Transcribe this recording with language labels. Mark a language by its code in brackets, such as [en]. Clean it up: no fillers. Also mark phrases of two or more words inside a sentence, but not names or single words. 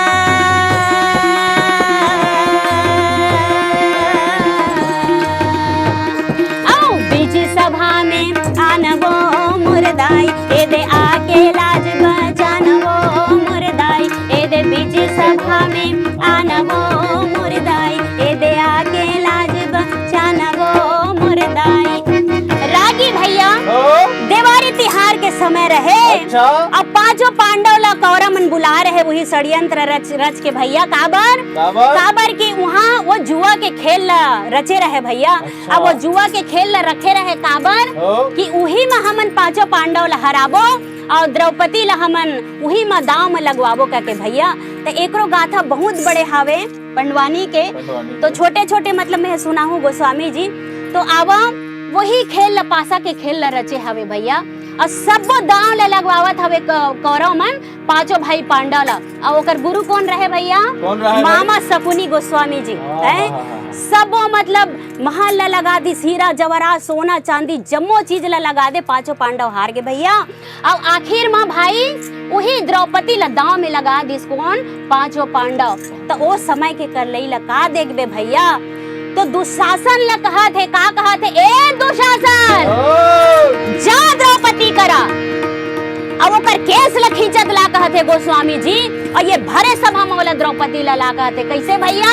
[hne] आओ बीच सभा में आनबो मुर्दाई, ए दे आके लाज बचानबो मुर्दाई, ए दे बीच सभा में आनबो मुर्दाई, ए दे आके लाज बचानबो मुर्दाई। रागी भैया देवारी तिहार के समय रहे। अच्छा? अब पांचों पांडव ला कौरा मन बुला रहे वही षड्यंत्र रच के भैया। काबर की वहाँ वो जुआ के खेल ला रचे रहे भैया। अच्छा? अब वो जुआ के खेल ला रखे रहे काबर कि उही में हमन पांचों पांडव ला हराबो और द्रौपदी ला हमन उही में दाव में लगवाबो करके भैया। तो एकरो गाथा बहुत बड़े हावे पंडवानी के। तो छोटे छोटे मतलब मैं सुना हूँ गोस्वामी जी। तो आवा वही खेल ला पासा के खेल ला रचे हवे भैया। और सबो दाव ले लगवावत हवे कौरव मन पांचों भाई पांडव ला। और ओकर गुरु कौन रहे भैया? कौन रहे? मामा सकुनी गोस्वामी जी है। सबो मतलब महल ला लगा दी, हीरा जवाहरात सोना चांदी जम्मो चीज ला लगा दे, पांचों पांडव हार गए भैया। अब आखिर में भाई वही द्रौपदी ला दांव में लगा दिस कौन, पांचों पांडव। तो वो समय के कर लई लगा देखबे भैया, तो दुशासन ला कहा थे, का कहा थे, ए दुशासन जा द्रौपदी करा। अब ओकर केस ला खींचत ला कहते गोस्वामी जी, और ये भरे सभा में वाला द्रौपदी ला कहते कैसे भैया,